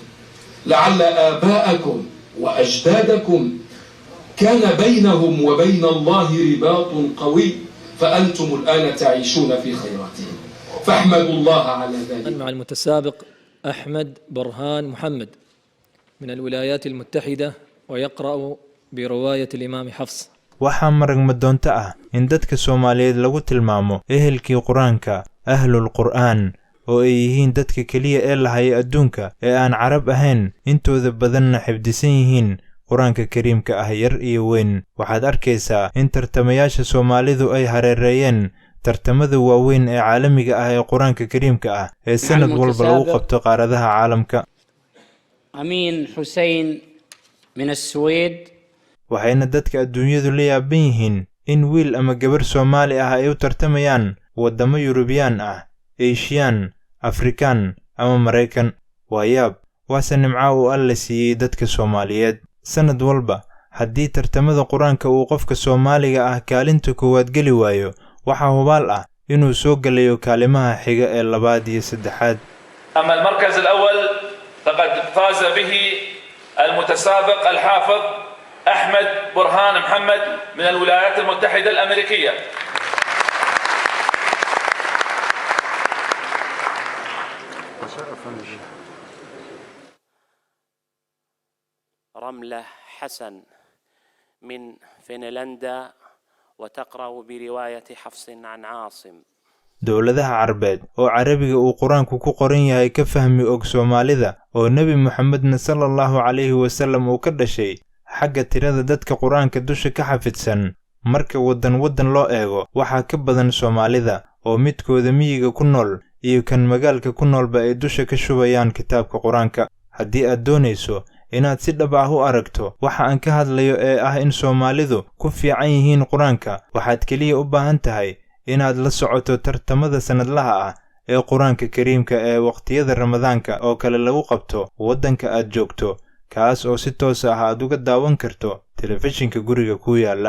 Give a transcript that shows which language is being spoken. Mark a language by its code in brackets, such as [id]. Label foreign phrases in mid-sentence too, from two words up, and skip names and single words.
[ar] لعل آباءكم وأجدادكم كان بينهم وبين الله رباط قوي، فأنتم الآن تعيشون في خيراتهم، فاحمدوا الله على ذلك. مع المتسابق أحمد برهان محمد من الولايات المتحدة ويقرأ برواية الإمام حفص. [so] waxaa maragma doonta ah in dadka Soomaaliyeed lagu tilmaamo ehelkii Quraanka, [ar] أهل القرآن, [so] oo ay yihiin dadka kaliya ee lahay adduunka ee aan Carab ahayn, intooda badanna xifdisan yihiin Quraanka Kariimka ah yar iyo weyn. waxaad arkaysaa in tartamayaasha Soomaalidu ay hareereeyeen tartamada waaweyn ee caalamiga ah ee Quraanka Kariimka ah ee sanad walba lagu qabto qaaradaha caalamka. [ar] أمين حسين من السويد. [so] waxayna dadka adduunyadu la yaaban yihiin in wiil ama gabar Soomaali ah ay u tartamayaan wadamo Yurubiyaan ah, Eeshiyaan, Afrikaan ama Mareykan. waa yaab, waase nimco uu Alle siiyey dadka Soomaaliyeed. sanad walba haddii tartamada Quraanka uu qofka Soomaaliga ah kaalinta koowaad geli waayo, waxaa hubaal ah inuu soo galayo kaalimaha xiga ee 2 iyo 3. [ar] أما المركز الأول فقد فاز به المتسابق الحافظ أحمد برهان محمد من الولايات المتحدة الأمريكية. رملة حسن من فنلندا وتقرأ برواية حفص عن عاصم. [so] dowladaha carbeed oo carabiga uu quraanku ku qoran yahay ka fahmi og Soomaalida oo Nabi Muhammad [ar] صلى الله عليه وسلم [so] uu ka dhashay xagga tirada dadka quraanka dusha ka xafidsan marka wadan loo eego waxa ka badan Soomaalida oo midkooda miyiga ku nool iyo kan magaalka ku noolba ay dusha ka shubayaan kitaabka quraanka. haddii aad doonayso inaad si dhab ah u aragto waxa aan ka hadlayo ee ah in Soomaalidu ku fiican yihiin quraanka, waxaad kaliya u baahan tahay inaad la socoto tartamada sanadlaha ah ee quraanka kariimka ee waqtiyada Ramadaanka oo kale lagu qabto wadanka aad joogto, kaas oo si toos ah aad uga daawan karto telefishinka guriga ku yaala.